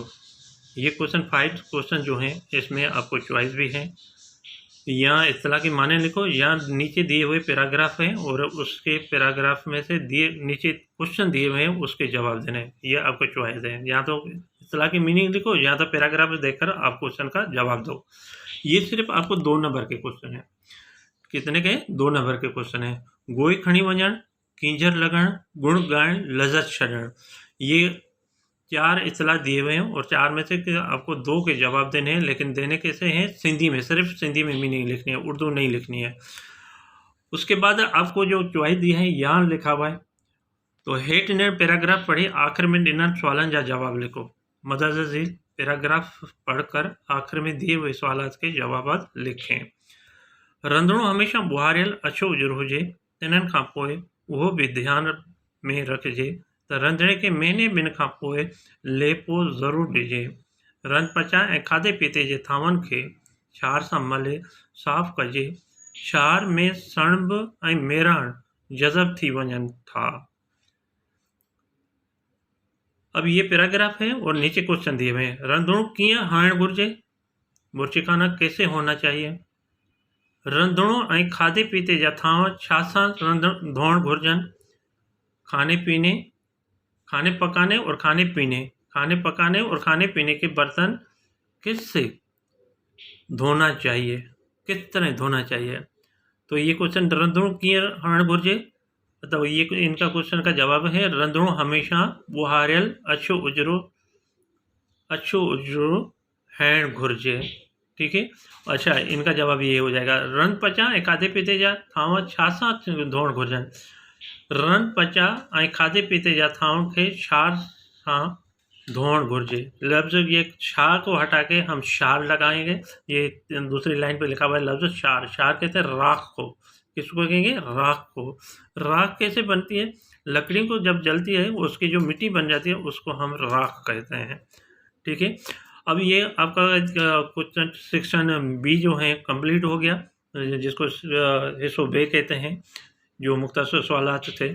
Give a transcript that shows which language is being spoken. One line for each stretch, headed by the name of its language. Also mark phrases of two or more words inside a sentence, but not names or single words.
Urdu: یہ کوئسچن 5 کوئسچن جو ہیں اس میں آپ کو چوائس بھی ہے، یا اصطلاح کے معنی لکھو یا نیچے دیے ہوئے پیراگراف ہیں اور اس کے پیراگراف میں سے دیے نیچے کوئسچن دیے ہوئے ہیں اس کے جواب دینے. یہ آپ کو چوائس ہے، یا تو اصطلاح کی مینِنگ لکھو یا تو پیراگراف دیکھ کر آپ کوئسچن کا جواب دو. یہ صرف آپ کو 2 نمبر کے کوئسچن ہے. کتنے کے؟ 2 نمبر کے کوئسچن ہے.
Sindhi: गोई खणी वञण, कींजर लगण, गुण गाइण, लज़त छॾण।
Urdu: یہ 4 اصطلاح دیے ہوئے ہیں اور 4 میں سے آپ کو 2 کے جواب دینے ہیں، لیکن دینے کیسے ہیں? سندھی میں، صرف سندھی میں مینِنگ لکھنی ہے، اردو نہیں لکھنی ہے. اس کے بعد آپ کو جو چوائس دی ہے یہاں لکھا ہوا ہے، تو
Sindhi: हेठ ॾिनल पैराग्राफ पढ़ी आखिर में ॾिनल सवालनि जा जवाब लिखो।
Urdu: مدد عزیز پیراگراف پڑھ کر آخر میں دیے ہوئے سوالات کے جواب لکھیں.
Sindhi: रंधिणो हमेशा ॿुहारियल अछो उजरो हुजे, तिन्हनि खां पोइ उहो बि ध्यान में रखिजे त रंधिणे खे महीने ॿिनि खां पोइ लेपो ज़रूरु ॾिजे। रंध पचाए ऐं खाधे पीते जे थांवनि खे छार सां मले साफ़ कजे। छार में सणब ऐं मेराण जज़ब थी वञनि था।
Urdu: اب یہ پیراگراف ہے اور نیچے کوئسچن دیے ہوئے ہیں.
Sindhi: रंधिणो कीअं हणणु घुरिजे,
Urdu: بورچیخانہ کیسے ہونا چاہیے.
Sindhi: रंधिणो ऐं खाधे पीते जा थांव छा सां धोअण घुरिजनि।
Urdu: کھانے پکانے اور کھانے پینے کے برتن کس سے دھونا چاہیے، کس طرح دھونا چاہیے. تو یہ کوئسچن
Sindhi: रंधिणो कीअं हणणु घुरिजे,
Urdu: مطلب یہ ان کا کوئسچن کا جواب ہے
Sindhi: रंधिणो हमेशा ॿुहारियल अछो उजरो हणणु घुरिजे।
Urdu: ٹھیک ہے، اچھا ان کا جواب یہ ہو جائے گا.
Sindhi: रंध पचा ऐं खाधे पीते जा थांव छा सां धोअण घुरिजनि। रंध पचा ऐं खाधे पीते जा थांव खे छार सां धोअण घुरिजे।
Urdu: لفظ یہ چھار کو ہٹا کے ہم شار لگائیں گے. یہ دوسری لائن پہ لکھا ہوا ہے لفظ شار. شار کہتے ہیں راکھ کو۔ کس کو کہیں گے؟ راکھ کو. راکھ کیسے بنتی ہے? لکڑی کو جب جلتی ہے اس کی جو مٹی بن جاتی ہے اس کو ہم راکھ کہتے ہیں. ٹھیک ہے، اب یہ آپ کا کوئسچن
English: section B
Urdu: جو ہے کمپلیٹ ہو گیا، جس کو
Sindhi: हिस्सो बे
Urdu: کہتے ہیں، جو مختصر سوالات تھے.